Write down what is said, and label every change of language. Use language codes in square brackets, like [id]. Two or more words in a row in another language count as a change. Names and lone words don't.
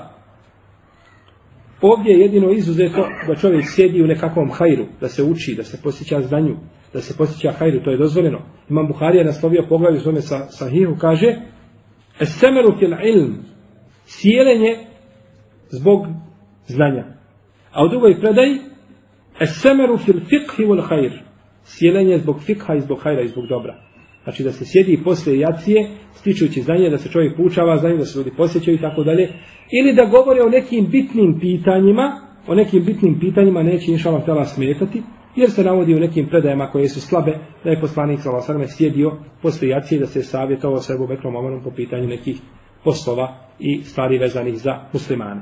[bs] Ovdje je jedino izuzeto da čovjek sjedi u nekakvom hajru, da se uči, da se posjeća znanju, da se posjeća hajru, to je dozvoljeno. Imam Buharija naslovio poglavlje u svome sahihu, kaže [ar] السمر في العلم, [bs] sjelenje zbog znanja. A u drugoj predaji [ar] السمر في الفقه والخير, [bs] sjelenje zbog fikha i zbog hajra i zbog dobra. Znači da se sjedi poslije jacije, stičujući znanje, da se čovjek poučava znanju, da se ljudi posjećaju i tako dalje, ili da govore o nekim bitnim pitanjima, neće inšallah tela smetati, jer se navodi u nekim predajama koje su slabe, da je poslanik [ar] صلى الله عليه وسلم [bs] sjedio poslije jacije da se savjetovao sa Ebu Bekrom Omerom po pitanju nekih poslova i stvari vezanih za muslimane.